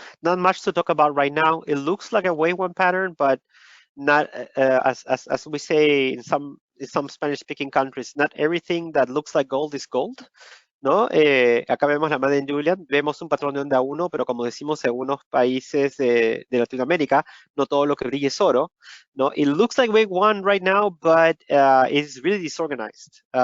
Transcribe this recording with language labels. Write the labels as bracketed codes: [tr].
[en] Not much to talk about right now. It looks like a wave one pattern, but not as we say in some Spanish-speaking countries, not everything that looks like gold is gold, [es] ¿no? Acá vemos la Madden-Julian, vemos un patrón de onda 1, pero como decimos en algunos países de Latinoamérica, no todo lo que brilla es oro, ¿no? [en] It looks like wave one right now, but it's really disorganized.